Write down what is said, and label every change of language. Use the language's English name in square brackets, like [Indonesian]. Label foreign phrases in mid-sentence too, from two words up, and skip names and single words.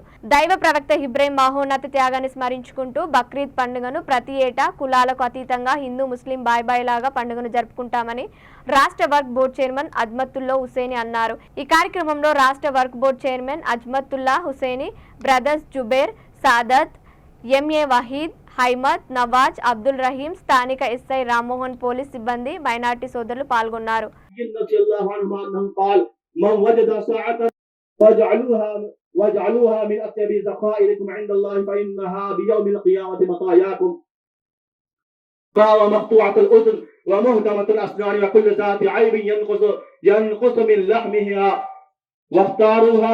[Telugu] దైవ ప్రవక్త ఇబ్రాహీం మహోన్నత త్యాగాన్ని స్మరించుకుంటూ బక్రీద్ పండుగను ప్రతి ఏటా కులాలకు అతీతంగా హిందూ ముస్లిం బాయ్ లాగా పండుగను జరుపుకుంటామని రాష్ట్ర వర్క్ బోర్డు చైర్మన్ అజ్మతుల్లా హుసేని అన్నారు. ఈ కార్యక్రమంలో రాష్ట్ర వర్క్ బోర్డు చైర్మన్ అజ్మతుల్లా హుసేని, బ్రదర్స్ జుబేర్, సాదత్, ఎంఏ వహీద్, హైమద్, నవాజ్, అబ్దుల్ రహీం, స్థానిక ఎస్ఐ రామ్మోహన్, పోలీస్ సిబ్బంది, మైనార్టీ సోదరులు పాల్గొన్నారు. [Arabic] واجعلوها من أطيب ذخائركم عند الله فإنها بيوم القيامة مطاياكم ومقطوعة الأذن ومهدمة الأسنان وكل ذات عيب ينقص من لحمها واختاروها